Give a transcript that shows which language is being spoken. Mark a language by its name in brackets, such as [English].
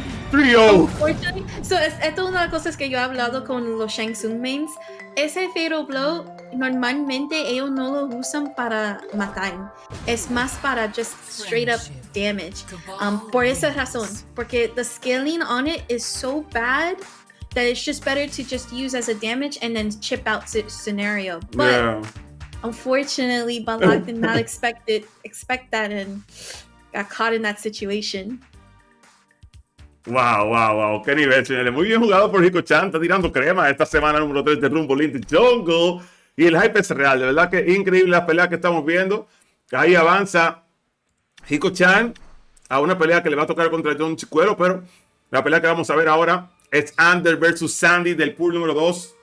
[Spanish] Trio. So, esta es una de las cosas que yo he hablado con los Shang Tsung mains. Ese Fatal Blow, normalmente ellos no lo usan para matar. Es más para [English] just straight up damage. [Spanish] Por esa razón. Porque [English] the scaling on it is so bad that it's just better to just use as a damage and then chip out scenario. But unfortunately, Ballak did not expect that and got caught in that situation. [Spanish] Wow. Qué nivel, señores. Muy bien jugado por Hikochan. Está tirando crema esta semana número 3 de Rumble in the Jungle. Y el hype es real. De verdad que increíble la pelea que estamos viendo. Ahí avanza Hikochan a una pelea que le va a tocar contra John Chicuero. Pero la pelea que vamos a ver ahora es Ander versus Sandy del pool número 2.